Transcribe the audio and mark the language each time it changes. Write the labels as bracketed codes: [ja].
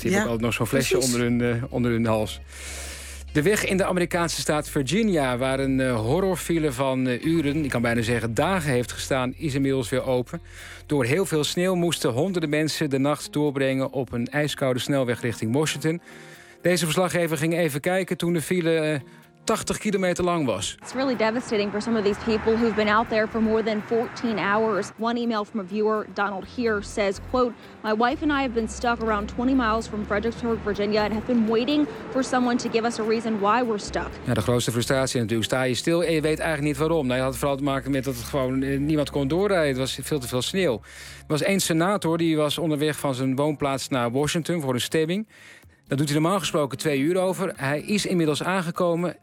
[nl] Die heb ik altijd nog zo'n flesje onder hun hals. De weg in de Amerikaanse staat Virginia, waar een horrorfile van uren, ik kan bijna zeggen dagen, heeft gestaan, is inmiddels weer open. Door heel veel sneeuw moesten honderden mensen de nacht doorbrengen op een ijskoude snelweg richting Washington. Deze verslaggever ging even kijken toen de file 80 kilometer lang was. [en] It's really devastating for some of these people who've been out there for more than 14 hours. One email from a viewer, Donald Heer, says, quote, my wife and I have been stuck around 20 miles from Fredericksburg, Virginia, and have been waiting for someone to give us a reason why we're stuck. [nl] Ja, de grootste frustratie natuurlijk. Sta je stil en je weet eigenlijk niet waarom. Nou, je had vooral te maken met dat het gewoon niemand kon doorrijden. Het was veel te veel sneeuw. Er was één senator die was onderweg van zijn woonplaats naar Washington voor een stemming. Dat doet hij normaal gesproken 2 uur over. Hij is inmiddels aangekomen.